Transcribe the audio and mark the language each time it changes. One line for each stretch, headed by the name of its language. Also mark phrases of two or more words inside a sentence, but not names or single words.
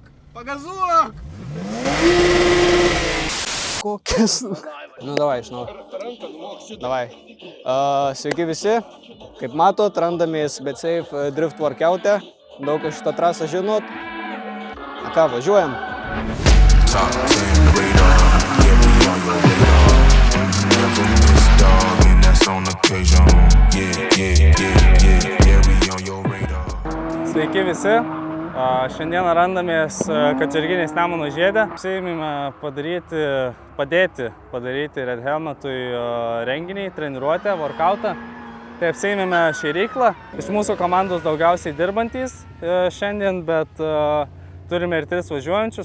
Lithuanian: Pagazuok! Kokias? Nu, davai, žinau. Davai. Sveiki visi. Kaip matot, randamės BetSafe Drift Workout'e. Daug iš šitą trasą žinot. Na ką, važiuojam?
English: Top 10 radar, yeah, we on your radar. Never miss, dog, and that's on occasion. Yeah, we on your radar.
Lithuanian: Sveiki visi. Šiandieną randamės Kačerginės Nemuno žiede. Apsiėmėme padėti padaryti Red Helmetui renginį, treniruotę, workoutą. Tai apsiėmėme šėryklą. Iš mūsų komandos daugiausiai dirbantys šiandien, bet turime ir 3 važiuojančius.